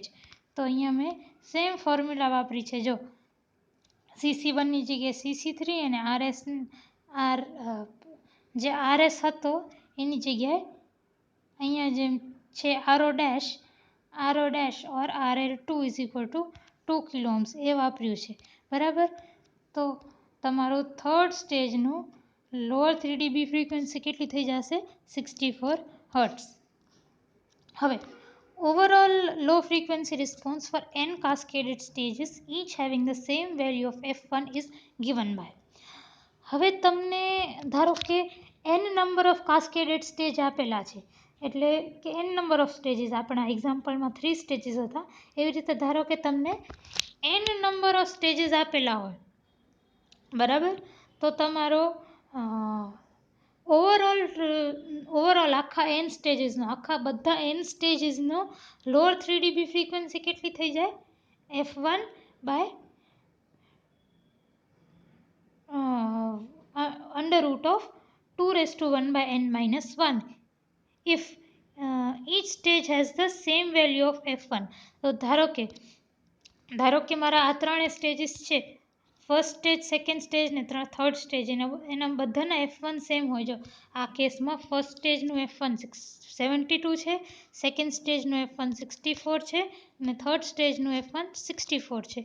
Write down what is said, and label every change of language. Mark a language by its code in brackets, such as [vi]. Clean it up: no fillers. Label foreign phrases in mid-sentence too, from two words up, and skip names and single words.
[gu] તો અહીંયા મેં [en] same formula [gu] વાપરી છે. જો CC1ની જગ્યાએ CC3 અને જે RS હતો એની જગ્યાએ અહીંયા જેમ છે RO [en] dash or RL2 is equal to 2 kilo ohms [gu] એ વાપર્યું છે, બરાબર. તો તમારું થર્ડ સ્ટેજનું [en] lower 3 dB frequency [gu] કેટલી થઈ જશે? 64 હર્ટ્ઝ. [en] હવે overall low frequency response for n cascaded stages each having the same value of f1 is given by. [gu] હવે તમને ધારો કે [en] n number of cascaded stage [gu] આપેલા છે, એટલે કે [en] n number of stages, [gu] આપણા એક્ઝામ્પલમાં 3 સ્ટેજીસ હતા, એવી રીતે ધારો કે તમને [en] n number of stages [gu] આપેલા હોય, બરાબર. તો તમારો ઓવરઓલ આખા બધા n સ્ટેજીસનો [en] lower 3 dB frequency [gu] કેટલી થઈ જાય? [en] f1 બાય under root of 2⁻n−1 if each stage has the same value of f1. [gu] તો ધારો કે મારા આ ત્રણેય સ્ટેજીસ છે, [en] first stage, second stage [gu] ને [en] third stage, [gu] એના બધાના f1 સેમ હોય. જો આ કેસમાં ફર્સ્ટ સ્ટેજનું f1 72 છે, સેકન્ડ સ્ટેજનું f1 64 છે, અને થર્ડ સ્ટેજનું f1 64 છે.